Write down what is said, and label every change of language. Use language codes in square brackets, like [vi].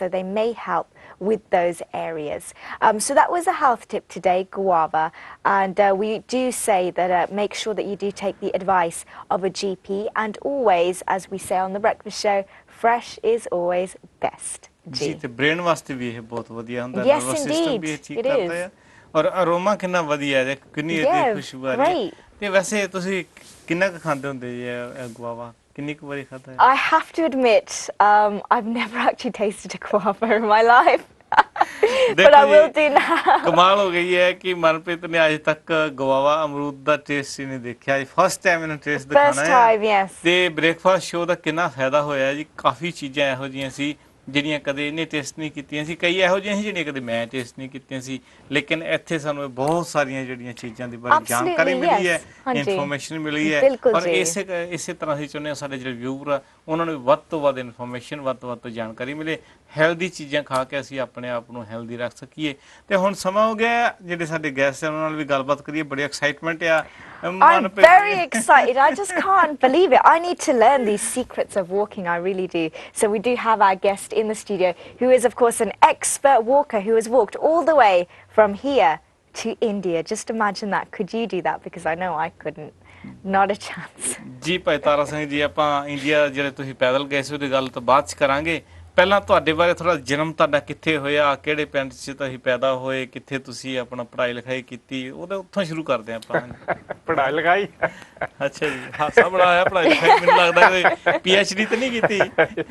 [en] So they may help with those areas. So that was a health tip today, guava, and we do say that make sure that you do take the advice of a GP, and always, as we say on the breakfast show, fresh is always best. [pa] ਜੀ ਤੇ brain ਵਾਸਤੇ ਵੀ ਇਹ ਬਹੁਤ ਵਧੀਆ ਹੁੰਦਾ [en] Yes, [pa] nervous system ਵੀ ਇਹ [en] indeed, [pa] ਠੀਕ [en] it [pa] ਕਰਦਾ ਹੈ ਔਰ ਅਰੋਮਾ ਕਿੰਨਾ ਵਧੀਆ ਹੈ ਕਿੰਨੀ ਇਹਦੀ ਖੁਸ਼ਬੂ ਆ ਰਹੀ ਹੈ ਤੇ ਵੈਸੇ ਤੁਸੀਂ ਕਿੰਨਾ ਕੁ ਖਾਂਦੇ ਹੁੰਦੇ ਜੀ ਇਹ ਗੁਆਵਾ ਕਿੰਨੀ ਕੁ ਵਾਰੀ ਖਾਧਾ ਹੈ [en] I have to admit, I've never actually tasted a guava in my life. But I will do now. [pa] ਕਮਾਲ ਹੋ ਗਈ ਹੈ ਕਿ ਮਨਪ੍ਰੀਤ ਨੇ ਅੱਜ ਤੱਕ ਗਵਾਵਾ ਅਮਰੂਦ ਦਾ ਟੇਸਟ ਹੀ ਨਹੀਂ ਦੇਖਿਆ ਜੀ ਫਸਟ ਟਾਈਮ ਇਹਨੂੰ ਟੇਸਟ ਦਿਖਾਣਾ ਹੈ [en] First time, yes. [pa] ਤੇ ਬ੍ਰੇਕਫਾਸਟ ਸ਼ੋਅ ਦਾ ਕਿੰਨਾ ਫਾਇਦਾ ਹੋਇਆ ਜੀ ਕਾਫੀ ਚੀਜ਼ਾਂ ਇਹੋ ਜਿਹੀਆਂ ਸੀ ਜਿਹੜੀਆਂ ਕਦੇ ਇਹਨੇ ਟੇਸਟ ਨਹੀਂ ਕੀਤੀਆਂ ਸੀ ਕਈ ਇਹੋ ਜਿਹੀਆਂ ਸੀ ਜਿਹੜੀਆਂ ਕਦੇ ਮੈਂ ਟੇਸਟ ਨਹੀਂ ਕੀਤੀਆਂ ਸੀ ਲੇਕਿਨ ਇੱਥੇ ਸਾਨੂੰ ਬਹੁਤ ਸਾਰੀਆਂ ਜਿਹੜੀਆਂ ਚੀਜ਼ਾਂ ਦੀ ਬੜੀ ਜਾਣਕਾਰੀ ਮਿਲੀ ਹੈ ਇਨਫੋਰਮੇਸ਼ਨ ਮਿਲੀ ਹੈ ਔਰ ਇਸੇ ਤਰ੍ਹਾਂ ਅਸੀਂ ਚਾਹੁੰਦੇ ਹਾਂ ਸਾਡੇ ਜਿਹੜੇ ਵਿਊਅਰ ਆ ਉਹਨਾਂ ਨੂੰ ਵੱਧ ਤੋਂ ਵੱਧ ਇਨਫੋਰਮੇਸ਼ਨ ਵੱਧ ਤੋਂ ਜਾਣਕਾਰੀ ਮਿਲੇ ਹੈਲਦੀ ਚੀਜ਼ਾਂ ਖਾ ਕੇ ਅਸੀਂ ਆਪਣੇ ਆਪ ਨੂੰ ਹੈਲਦੀ ਰੱਖ ਸਕੀਏ ਤੇ ਹੁਣ ਸਮਾਂ ਹੋ ਗਿਆ ਜਿਹੜੇ ਸਾਡੇ ਗੈਸਟ ਉਹਨਾਂ ਨਾਲ ਵੀ ਗੱਲਬਾਤ ਕਰੀਏ ਬੜੀ ਐਕਸਾਈਟਮੈਂਟ ਆ [en] I'm very excited. I just can't believe it. I need to learn these secrets of walking. I really do. So we do have our guest in the studio who is, of course, an expert walker who has walked all the way from here to India. Just imagine that. Could you do that? Because I know I couldn't. Not a chance. [pa] ਜੀ ਭਾਈ ਤਾਰਾ ਸਿੰਘ ਜੀ ਆਪਾਂ India ਜਿਹੜੇ ਤੁਸੀਂ ਪੈਦਲ ਗਏ ਸੀ ਉਹਦੀ ਗੱਲ ਤਾਂ ਬਾਅਦ ਚ ਕਰਾਂਗੇ ਪਹਿਲਾਂ ਤੁਹਾਡੇ ਬਾਰੇ ਥੋੜਾ ਜਨਮ ਤੁਹਾਡਾ ਕਿੱਥੇ ਹੋਇਆ ਕਿਹੜੇ ਪਿੰਡ 'ਚ ਤੁਸੀਂ ਪੈਦਾ ਹੋਏ ਕਿੱਥੇ ਤੁਸੀਂ ਆਪਣਾ ਪੜ੍ਹਾਈ ਲਿਖਾਈ ਕੀਤੀ ਉਹਦੇ ਉੱਥੋਂ ਸ਼ੁਰੂ ਕਰਦੇ ਆਪਾਂ ਪੜ੍ਹਾਈ ਲਿਖਾਈ ਅੱਛਾ ਜੀ ਹਾਸਾ ਬਣਾਇਆ ਪੜ੍ਹਾਈ ਲਿਖਾਈ ਮੈਨੂੰ ਲੱਗਦਾ ਕਿ PhD ਤਾਂ ਨਹੀਂ ਕੀਤੀ